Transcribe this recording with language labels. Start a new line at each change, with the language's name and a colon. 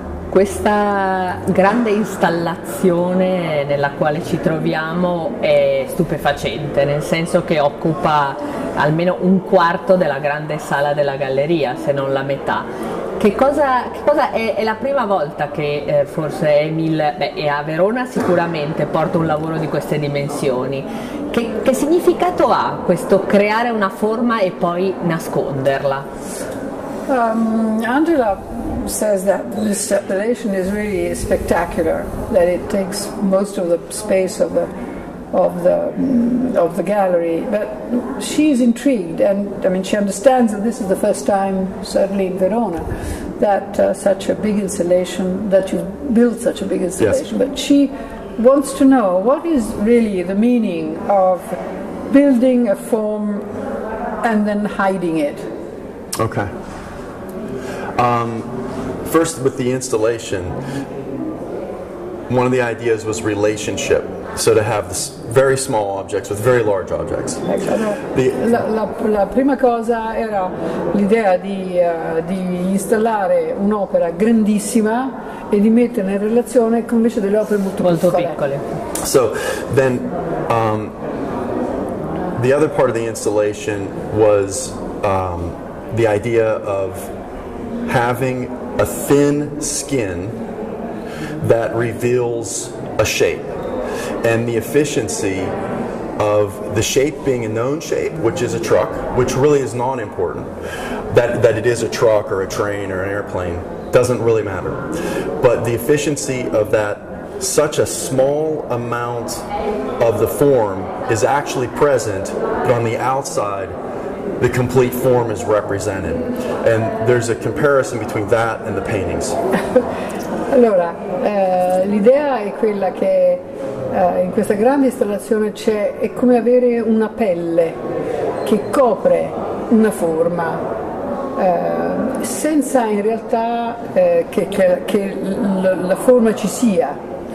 Italian: Questa grande installazione nella quale ci troviamo è stupefacente, nel senso che occupa almeno un quarto della grande sala della galleria, se non la metà. Che cosa è la prima volta che forse Emil, è a Verona sicuramente, porta un lavoro di queste dimensioni. Che significato ha questo creare una forma e poi nasconderla?
English: Angela says that this installation is really spectacular, that it takes most of the space of the gallery, but she's intrigued, and I mean she understands that this is the first time, certainly in Verona, that such a big installation, that you've built such a big installation. Yes. But she wants to know what is really the meaning of building a form and then hiding it. Okay. First, with the installation, one of the ideas was relationship. So to have this very small objects with very large objects.
Italian: La prima cosa era l'idea di installare un'opera grandissima e di metterla in relazione con invece delle opere molto piccole.
English: So then the other part of the installation was the idea of having a thin skin that reveals a shape, and the efficiency of the shape being a known shape, which is a truck, which really is not important. That it is a truck or a train or an airplane doesn't really matter. But the efficiency of that, such a small amount of the form is actually present, but on the outside the complete form is represented. And there's a comparison between that and the paintings.
Italian: Allora, l'idea è quella che in questa grande installazione è come avere una pelle che copre una forma, senza in realtà che la forma ci sia.